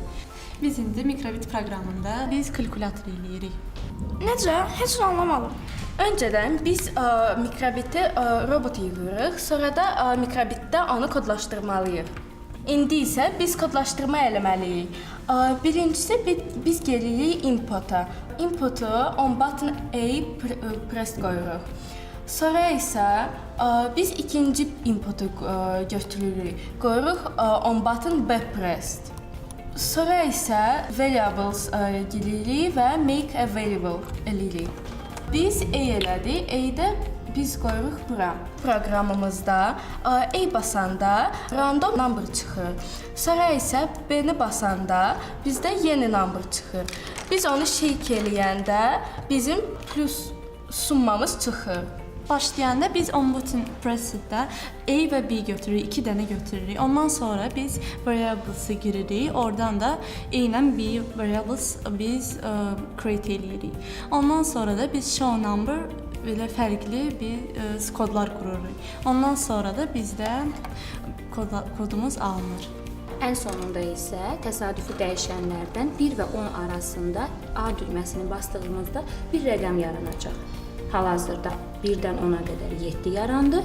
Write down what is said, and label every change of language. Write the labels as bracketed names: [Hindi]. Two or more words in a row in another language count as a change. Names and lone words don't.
[Azerbaijani] Biz indi Mikrobit proqramında biz kalkulator eləyirik. Necə? Heç nə anlamadım. Öncədən biz mikrobiti robota yığırıq, sonra da mikrobitdə onu kodlaşdırmalıyıq. İndi isə biz kodlaşdırma eləməliyik. Birincisi biz gelirik input-a. [English] Input-u on button A press qoyuruq. [Azerbaijani] Sonra isə biz ikinci input-u götürürük. [English] Qoyuruq on button B pressed. [Azerbaijani] Sonra isə variables gelirik və [English] make a variable [Azerbaijani] eləyirik. Biz A elədik, A-də biz qoyuruq bura. Proqramımızda A basanda [English] random number [Azerbaijani] çıxır. Sonra isə B-ni basanda bizdə yeni number çıxır. Biz onu shake eləyəndə bizim plus summamız çıxır. Başlayanda biz [English] on button presseddə [Azerbaijani] A və B götürürük, 2 dənə götürürük. Ondan sonra biz variables'ı giririk. Oradan da A ilə B variables biz create eləyirik. Ondan sonra da biz [English] show number [Azerbaijani] belə fərqli bir kodlar qururuq. Ondan sonra da bizdə kodumuz alınır. Ən sonunda isə təsadüfi dəyişənlərdən 1 və 10 arasında A düyməsini bastığımızda bir rəqəm yaranacaq. Hal-hazırda 1-dən 10-a qədər 7 yarandı.